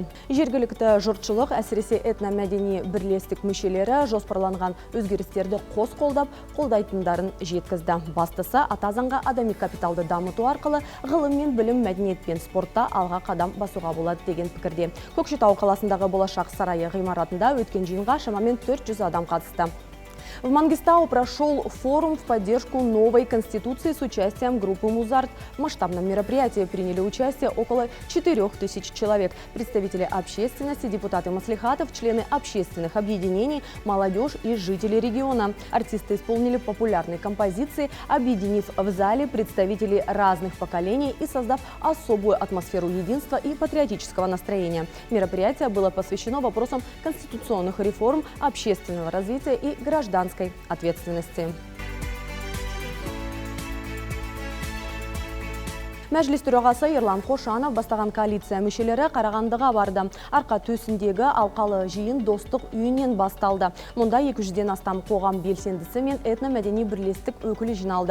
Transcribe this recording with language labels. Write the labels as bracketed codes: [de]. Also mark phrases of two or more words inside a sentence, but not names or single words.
[kk] Жергілікті жұртшылық, әсіресе этномәдени бірлестік мүшелері жоспарланған өзгерістерді қос қолдап, қолдайтындарын жеткізді. Бастысы ата заңға адами капиталды дамыту арқылы ғылым мен білім, мәдениет пен спортта алға қадам басуға болады деген пікірде. Көкшетау қаласындағы Болашақ сарайы ғимаратында өткен жиынға шамамен 400 адам қатысты. [ru] В Мангистау прошел форум в поддержку новой конституции с участием группы «Музарт». В масштабном мероприятии приняли участие около 4000 человек. Представители общественности, депутаты маслихатов, члены общественных объединений, молодежь и жители региона. Артисты исполнили популярные композиции, объединив в зале представителей разных поколений и создав особую атмосферу единства и патриотического настроения. Мероприятие было посвящено вопросам конституционных реформ, общественного развития и гражданской ответственности. [kk] Мәжіліс төрағасы Ерлан Қошанов бастаған коалиция мүшелері Қарағандыға барды. Арқа төсіндегі алқалы жиын достық үйінен басталды. Мұнда 200-ден астам қоғам белсендісі мен этномәдени бірлестік өкілі жиналды.